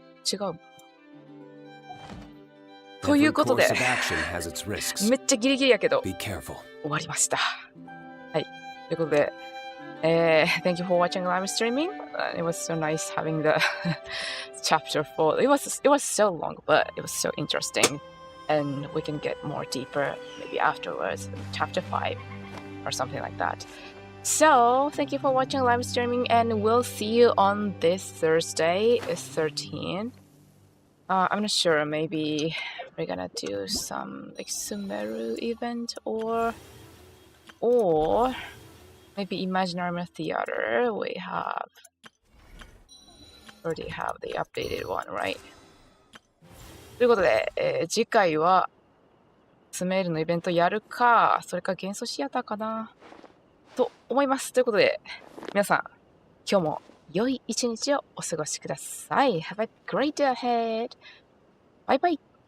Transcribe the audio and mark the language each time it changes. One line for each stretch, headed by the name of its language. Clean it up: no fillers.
Japanese: 違う。ということで、めっちゃギリギリやけど、終わりました。はい。ということで、
English: thank you for watching live streaming. It was so nice having the chapter 4. It was so long, but it was so interesting. And we can get more deeper maybe afterwards, chapter 5 or something like that. So, thank you for watching live streaming, and we'll see you on this Thursday, 13th. I'm not sure, maybe we're gonna do some like Sumeru event or maybe Imaginary Theater. We already have the updated one, right?
Japanese: ということで、次回はスメールのイベントやるか、それか幻想シアターかなと思います。ということで、皆さん、今日も良い一日をお過ごしください。
English: Have a great day ahead!
Japanese: バイバイ